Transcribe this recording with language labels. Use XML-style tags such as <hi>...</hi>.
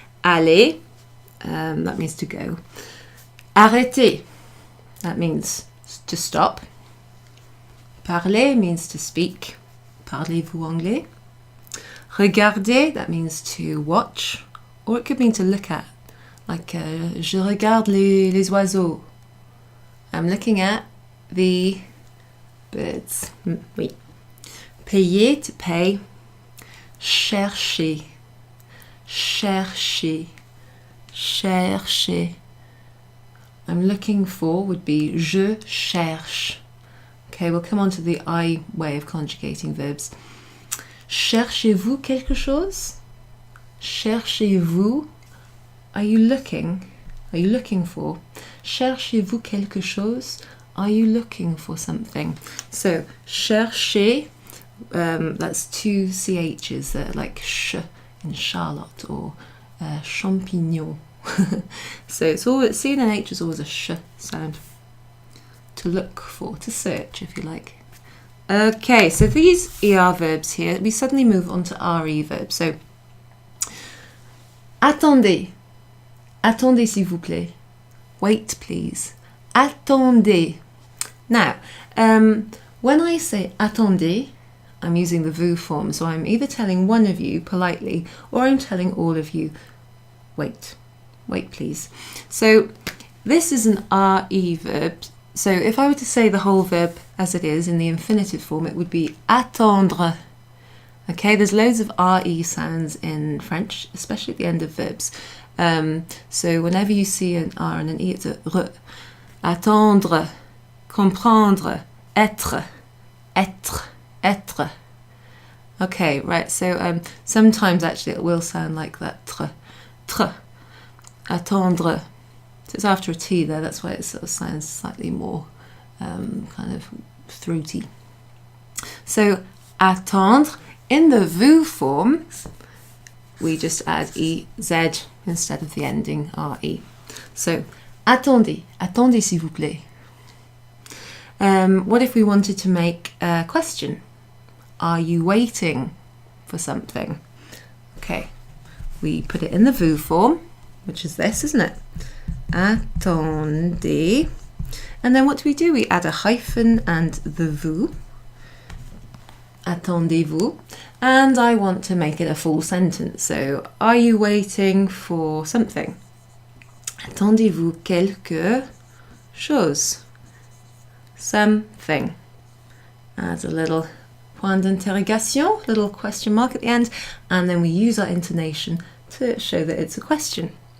<en>Aller, that means to go. Arrêter, that means to stop. Parler means to speak.</en> <fr>Parlez-vous anglais?</fr> <en>Regarder, that means to watch, or it could mean to look at.</en> <fr>Like, je regarde les oiseaux.</fr> <en>I'm looking at the birds. Oui. Payer, to pay. Chercher.</en> <fr>Chercher. Chercher.</fr> <en>I'm looking for would be</en> <fr>je cherche.</fr> <en>Okay, we'll come on to the I way of conjugating verbs.</en> <fr>Cherchez-vous quelque chose? Cherchez-vous.</fr> <en>Are you looking? Are you looking for?</en> <fr>Cherchez-vous quelque chose?</fr> <en>Are you looking for something? So, chercher, that's two CHs, like sh in Charlotte or champignon. So it's always, C and an H is always a sh sound. To look for, to search, if you like. Okay, so these ER verbs here, we suddenly move on to RE verbs.</en> <fr>So, attendez. Attendez, s'il vous plaît.</fr> <en>Wait, please. Attendez. Now, when I say attendez, I'm using the vous form, so I'm either telling one of you politely or I'm telling all of you, wait. Wait, please. So, this is an RE verb. So if I were to say the whole verb as it is in the infinitive form, it would be attendre. Okay, there's loads of RE sounds in French, especially at the end of verbs. So whenever you see an R and an E, it's a R.</en> <fr>Attendre, comprendre, être, être, être.</fr> <en>Okay, right, so sometimes actually it will sound like that, tr, tr, attendre. So it's after a T there, that's why it sort of sounds slightly more kind of throaty. So, attendre, in the vous form, we just add EZ instead of the ending RE.</en> <fr>So, attendez, attendez s'il vous plaît.</fr> <en>What if we wanted to make a question? Are you waiting for something? Okay, we put it in the vous form, which is this, isn't it? Attendez. And then what do? We add a hyphen and the vous. Attendez-vous. And I want to make it a full sentence. So, are you waiting for something?</en> <fr>Attendez-vous quelque chose?</fr> <en>Something. Add a little point d'interrogation, little question mark at the end, and then we use our intonation to show that it's a question.</en>